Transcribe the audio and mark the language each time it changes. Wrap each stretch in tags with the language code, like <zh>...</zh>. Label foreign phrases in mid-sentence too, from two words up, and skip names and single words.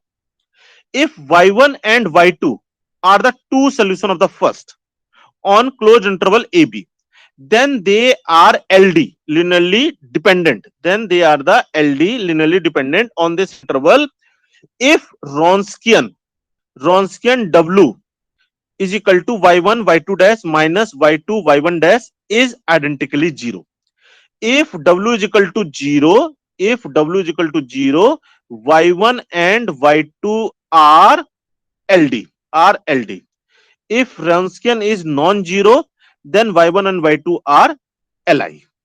<en>If y1 and y2 are the two solution of the first on closed interval AB, then they are LD, linearly dependent. Then they are the LD, linearly dependent on this interval if Wronskian W is equal to y1 y2 dash minus y2 y1 dash is identically 0. If W is equal to 0, if W is equal to 0, y1 and y2 are LD. If Wronskian is non-zero, then y1 and y2 are Li.</en>